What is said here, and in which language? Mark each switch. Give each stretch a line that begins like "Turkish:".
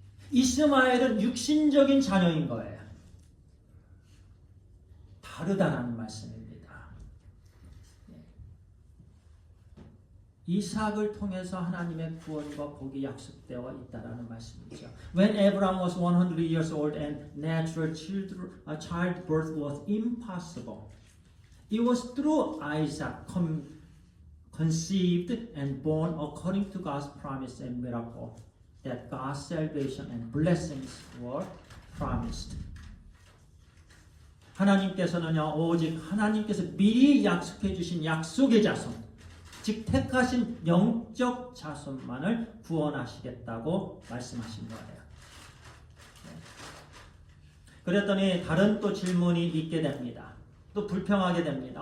Korean: 이스마엘은 육신적인 자녀인 거예요. 다르다는 말씀입니다. 이삭을 통해서 하나님의 구원과 복이 약속되어 있다라는 말씀이죠.
English: When Abraham was 100 years old and natural childbirth was impossible, it was through Isaac conceived and born according to God's promise and miracle that God's salvation and blessings were promised.
Korean: 하나님께서는요, 오직 하나님께서 미리 약속해 주신 약속의 자손, 즉 택하신 영적 자손만을 구원하시겠다고 말씀하신 거예요. 그랬더니 다른 또 질문이 있게 됩니다. 또 불평하게 됩니다.